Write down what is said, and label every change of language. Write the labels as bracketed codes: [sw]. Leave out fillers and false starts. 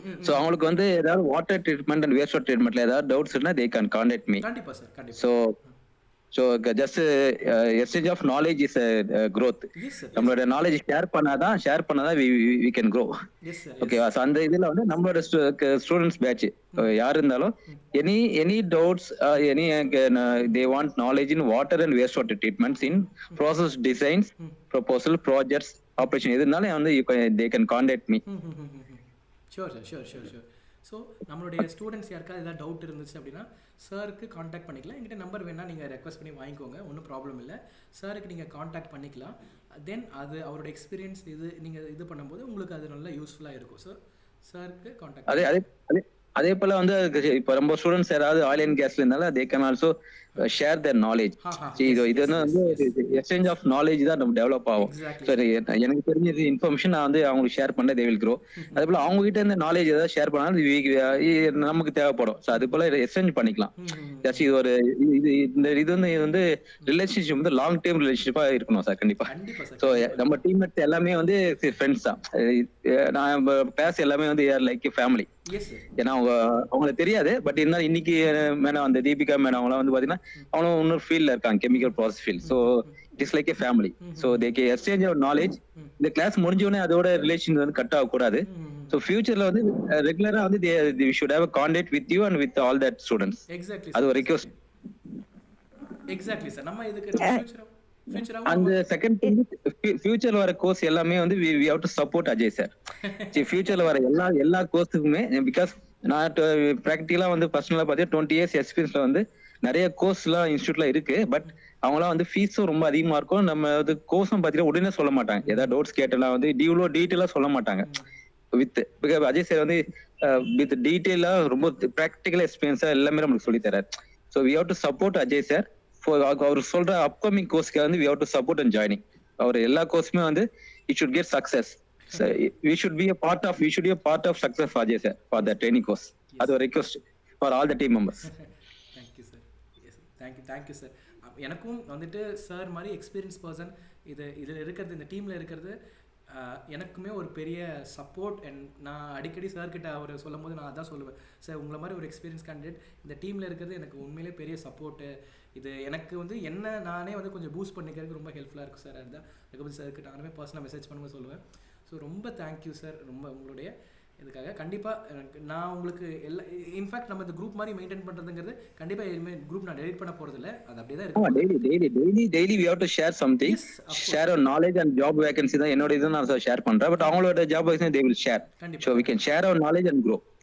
[ta] So அவங்களுக்கு வந்து ஏதாவது water treatment and waste water ட்ரீட்மெண்ட்ல ஏதாவது டவுட்ஸ் இருந்தால் [en] They can contact me. [ta] கண்டிப்பாக சார், கண்டிப்பாக. [en] So just exchange of knowledge is growth. [ta] நம்மளோட நாலேஜ் ஷேர் பண்ணாதான் [en] we can grow. [ta] ஓகேவா? ஸோ அந்த இதில் வந்து நம்மளோட ஸ்டூடெண்ட்ஸ் பேட்ச் யார் இருந்தாலும் [en] any doubts any they want knowledge in water and waste water treatments in process designs, proposal, projects, operation [ta] எதுனாலும் வந்து [en] they can contact me. Sure. [ta] So நம்மளுடைய ஸ்டூடெண்ட்ஸ் யாருக்காவது ஏதாவது டவுட் இருந்துச்சு அப்படின்னா சாருக்கு காண்டாக்ட் பண்ணிக்கலாம். என்கிட்ட நம்பர் வேணால் நீங்கள் ரெக்வஸ்ட் பண்ணி வாங்கிக்கோங்க, ஒன்றும் ப்ராப்ளம் இல்லை. சாருக்கு நீங்கள் காண்டாக்ட் பண்ணிக்கலாம். தென் அது அவரோட எக்ஸ்பீரியன்ஸ் நீங்கள் இது பண்ணும்போது உங்களுக்கு அது நல்லா யூஸ்ஃபுல்லாக இருக்கும். ஸோ சாருக்கு காண்டாக்ட். அதே போல வந்து இப்போ ரொம்ப ஸ்டூடெண்ட்ஸ் யாராவது ஆயில் அண்ட் கேஸ்ல இருந்தாலும் [en] They can also share their knowledge. [ta] இது வந்து எக்ஸ்சேஞ்ச் ஆஃப் நாலேஜ் தான் நம்ம டெவலப் ஆகும். சரி, எனக்கு தெரிஞ்ச இன்ஃபர்மேஷன் நான் வந்து அவங்களுக்கு ஷேர் பண்ண [en] They will grow. [ta] அதே போல அவங்க கிட்ட இருந்து நாலேஜ் ஏதாவது ஷேர் பண்ணாலும் நமக்கு தேவைப்படும். ஸோ அது போல எக்ஸ்சேஞ்ச் பண்ணிக்கலாம். ஜஸ்ட் இது ஒரு இது வந்து ரிலேஷன்ஷிப் வந்து லாங் டேர்ம் ரிலேஷன்ஷிப்பா இருக்கணும் சார், கண்டிப்பா. ஸோ நம்ம டீம்மேட்ஸ் எல்லாமே வந்து ஃப்ரெண்ட்ஸ் தான். நான் பேச எல்லாமே வந்து லைக் ஃபேமிலி. ஏன்னா அவங்களுக்கு தெரியாது, பட் இருந்தாலும் இன்னைக்கு மேடம் அந்த தீபிகா மேடம் அவங்களாம் வந்து பாத்தீங்கன்னா அவங்களும் இன்னொரு ஃபீல்ட்ல இருக்காங்க, chemical process field. [en] So it is like a family. So they can exchange our knowledge. [ta] இந்த கிளாஸ் முடிஞ்சோடனே அதோட ரிலேஷன் வந்து கட் ஆகக்கூடாது. ஸோ ஃபியூச்சர்ல வந்து ரெகுலரா வந்து [en] they should have a contact with you and with all that students. [ta] அது ஒரு ரிக்வெஸ்ட். Exactly sir. நம்ம இதுக்கு அந்த செகண்ட் ஃபியூச்சர்ல வர கோர்ஸ் எல்லாமே வந்து [en] we have to support [ta] Ajay sir. ஃபியூச்சர்ல வர எல்லா கோர்ஸுக்குமே, பிகாஸ் நான் ப்ராக்டிகலா வந்து பர்சனலா பார்த்தீங்கன்னா 20 years எக்ஸ்பீரியன்ஸ்ல வந்து நிறைய கோர்ஸ்லாம் இன்ஸ்டியூட்ல இருக்கு. பட் அவங்களாம் வந்து ஃபீஸும் ரொம்ப அதிகமா இருக்கும். நம்ம வந்து கோர்ஸும் பார்த்தீங்கன்னா உடனே சொல்ல மாட்டாங்க. ஏதாவது டவுட்ஸ் கேட்டலாம் வந்து இவ்வளோ டீட்டெயிலா சொல்ல மாட்டாங்க. பிகாஸ் அஜய் சார் வந்து வித் டீட்டெயிலா ரொம்ப ப்ராக்டிகல் எக்ஸ்பீரியன்ஸா எல்லாமே நம்மளுக்கு சொல்லி தராரு. [en] So we have to support Ajay sir. [ta] அவர் சொல்ற அப்கமிங் கோர்ஸ்க்கு வந்து [en] we have to support and joining. [ta] அவர் எல்லா கோர்ஸுமே வந்து [en] it should get success. So we should be a part of success for Ajay sir for the training course. [ta] அது ஒரு [en] request for all the team members. Thank you sir. Yes, thank you sir. [ta] எனக்கும் வந்துட்டு sir மாதிரி experience person இதில் இருக்கிறது, இந்த டீமில் இருக்கிறது எனக்குமே ஒரு பெரிய சப்போர்ட். அண்ட் நான் அடிக்கடி சார்கிட்ட அவர் சொல்லும் போது நான் அதான் சொல்லுவேன், சார் உங்களை மாதிரி ஒரு எக்ஸ்பீரியன்ஸ் கேண்டிடேட் இந்த டீமில் இருக்கிறது எனக்கு உண்மையிலே பெரிய சப்போர்ட்டு. இது எனக்கு வந்து நானே வந்து கொஞ்சம் பூஸ்ட் பண்ணிக்கிறதுக்கு ரொம்ப ஹெல்ப்ஃபுல்லாக இருக்கும் சார். அதுதான் ரகுபதி சாருக்கு நானுமே பர்சனலாக மெசேஜ் பண்ணும்போது சொல்லுவேன். ஸோ ரொம்ப தேங்க்யூ சார், ரொம்ப உங்களுடைய இதுக்காக. கண்டிப்பாக நான் உங்களுக்கு இன்ஃபேக்ட் நம்ம இந்த குரூப் மாதிரி மெயின்டைன் பண்ணுறதுங்கிறது கண்டிப்பாக எதுவுமே குரூப் நான் டெலிட் பண்ண போகிறது இல்லை. அது அப்படியே தான் இருக்கும். [en] Daily we have to share something. Share our knowledge and job vacancy [ta] தான் என்னோட இது நான் ஷேர் பண்றேன். [en] But அவங்களோட job vacancy they will share. So we can share our knowledge and grow.